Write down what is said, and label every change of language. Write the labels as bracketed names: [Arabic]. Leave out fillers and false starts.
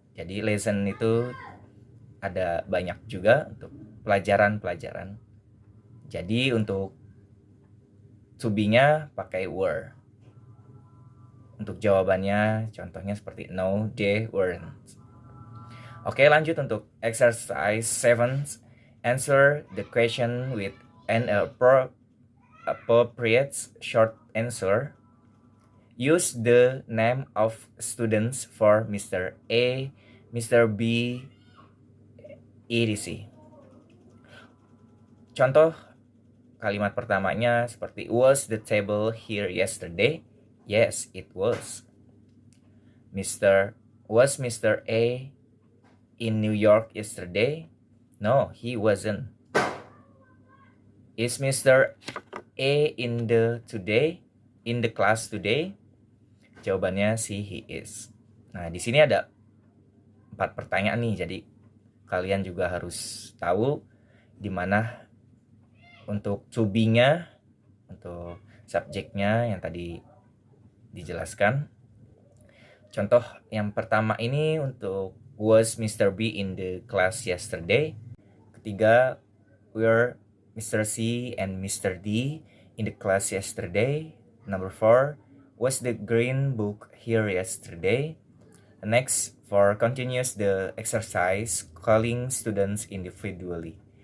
[Indonesian] Jadi lesson itu ada banyak juga untuk pelajaran. Jadi untuk to be-nya pakai were. Untuk jawabannya contohnya seperti [English] no, they weren't. [Indonesian] Oke, lanjut untuk exercise 7. [English] Answer the question with an appropriate short answer. Use the name of students for Mr. A, Mr. B, etc. [Indonesian] Contoh kalimat pertamanya seperti [English] was the table here yesterday? Yes, it was. Was Mr. A in New York yesterday? No, he wasn't. Is Mr. A in the class today? [Indonesian] Jawabannya sih [English] he is. [Indonesian] Nah, di sini ada 4 pertanyaan nih, jadi kalian juga harus tahu di mana untuk to be-nya, untuk subjeknya yang tadi dijelaskan. Contoh yang pertama ini untuk [English] was Mr. B in the class yesterday. [Indonesian] Ketiga, [English] were Mr. C and Mr. D in the class yesterday. Number 4, was the green book here yesterday? Next, for continuous the exercise, calling students individually.